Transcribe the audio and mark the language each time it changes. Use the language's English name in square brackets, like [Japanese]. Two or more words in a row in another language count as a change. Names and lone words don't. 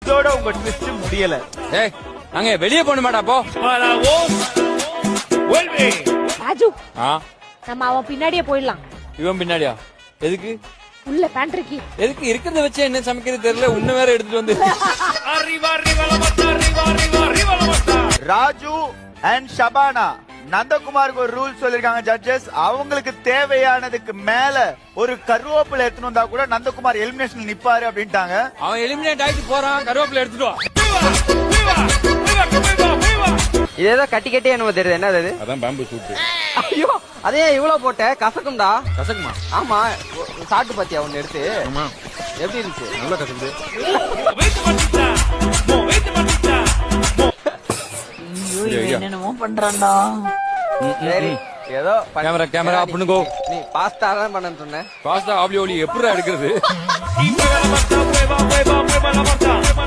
[Tamil] இதோட உங்க ட்விஸ்ட் முடியல. ஏய் நாங்க வெளியே போன மாட்டா போ. [Spanish] Para vos, vuelve. [Tamil] ராஜு ஆ நம்ம அவன் பின்னாடியே போயிடலாம். இவன் பின்னாடியா? எதுக்கு உள்ள பேண்ட்ரிக்கு எதுக்கு இருக்கிறத வச்சு என்ன சமைக்கிறது தெரியல. உன்ன வேற எடுத்துட்டு வந்து [Spanish] Arriba, arriba la mata, arriba, arriba, arriba la mata. [Tamil] ராஜு அண்ட் ஷபானா, நந்தகுமாருக்கு ஒரு ரூல் சொல்லிருக்காங்க ஜட்ஜஸ். அவங்களுக்கு தேவையானதுக்கு மேல ஒரு கருவேப்பிலை எடுத்துட்டு வந்தா கூட நந்தகுமார் எலிமினேஷன் நிப்பாரு அப்படின்ட்டாங்க. அவன் எலிமினேட் ஆயிட்டு போறான். கருவேப்பிலை எடுத்துட்டு வா. [Spanish] Viva, viva, viva, viva. [Tamil] இது ஏதோ கட்டி கட்டி என்ன தெரியுது, என்ன அது? அதான் பாம்பு சூட்டு. ஐயோ அதே இவ்வளவு போட்ட கசக்கும்டா. கசக்குமா? ஆமா சாப்பிட்டு பாத்தியா ஒண்ணு எடுத்து? எப்படி இருந்துச்சு? நல்லா கசக்குது. [Spanish] Movete matita, movete matita. [Tamil] என்னென்னமோ பண்றான்டா. சரி ஏதோ கேமரா அப்படின்னு கோ. நீ பாஸ்தா தான் பண்ண சொன்ன. பாஸ்தா ஆப்லி ஒலி எப்படிடா எடுக்கிறது? [Spanish] Y mueva la mata, mueva, mueva, mueva la mata.